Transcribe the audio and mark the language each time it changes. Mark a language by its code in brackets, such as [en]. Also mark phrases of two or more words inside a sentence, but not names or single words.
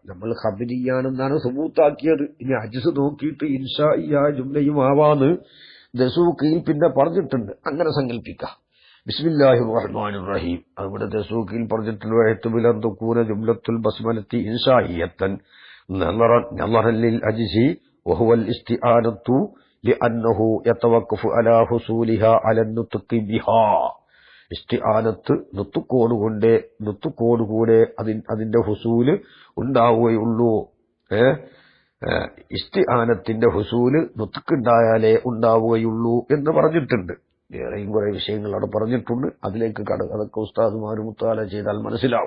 [ml] നമ്മൾ ഖബരിയാണെന്നാണ് സുബൂത്താക്കിയത്. ഇനി അജ്സ് നോക്കിയിട്ട് ഇൻശാഇയ ജുംലയും ആവാന്ന് ദസൂക്കിയിൽ പിന്നെ പറഞ്ഞിട്ടുണ്ട്. അങ്ങനെ സങ്കല്പിക്കാം. [ar] بسم الله الرحمن الرحيم [ml] അവിടെ ദസൂക്കിയിൽ പറഞ്ഞിട്ടുണ്ട് [ar] جملة البسملة إنشائية نظرا للعجز وهو الاستعانة لأنه يتوقف على حصولها على النطق بها. [ml] ഇസ്തിആനത്ത് നുത്തുക്കോടുകൂടെ അതിന്റെ ഹുസൂല് ഉണ്ടാവുകയുള്ളൂ. ഇസ്തിആനത്തിന്റെ ഹുസൂല് നുത്ഖുണ്ടായാലേ ഉണ്ടാവുകയുള്ളൂ എന്ന് പറഞ്ഞിട്ടുണ്ട്. വേറെയും കുറെ വിഷയങ്ങൾ അവിടെ പറഞ്ഞിട്ടുണ്ട്. അതിലേക്ക് അതൊക്കെ ഉസ്താദുമാർ മുത്താല ചെയ്താൽ മനസ്സിലാവും.